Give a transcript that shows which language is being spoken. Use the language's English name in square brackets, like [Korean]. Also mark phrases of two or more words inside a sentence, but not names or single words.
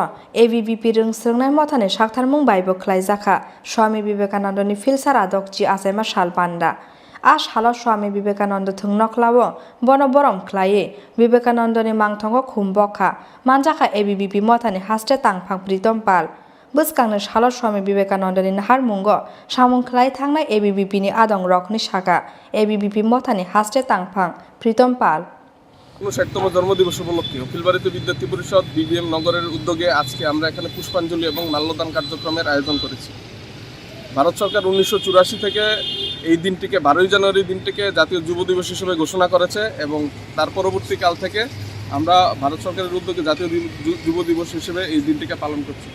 [Kok Borok] ABBP rung srungnai mothani sakthar mungbai bo khlaijaka Swami Vivekananda ni filsara dokchi asaima shal panda Ash halo Swami Vivekananda thungno khlawo bono borom khlai Vivekananda ni mangthongo khumbokha manjaka ABBP mothani haste tangphang Pritom Pal buskangni halo Swami Vivekananda ni nahar mungo samung khlai thangnai ABBP ni adong rokni saka ABBP mothani haste tangphang Pritom Pal [Bangla] 59তম জন্মদিবস উপলক্ষে উকিলবাড়িতে বিদ্যার্থী পরিষদ বিবিএম নগরের উদ্যোগে আজকে আমরা এখানে পুষ্পাঞ্জলি এবং মাল্যদান কার্যক্রমের আয়োজন করেছি ভারত সরকার 1984 থেকে এই দিনটিকে 12 জানুয়ারি দিনটিকে জাতীয় যুব দিবস হিসেবে ঘোষণা করেছে এবং তার পরবর্তী কাল থেকে আমরা ভারত সরকারের উদ্যোগে জাতীয় যুব দিবস হিসেবে এই দিনটিকে পালন করছি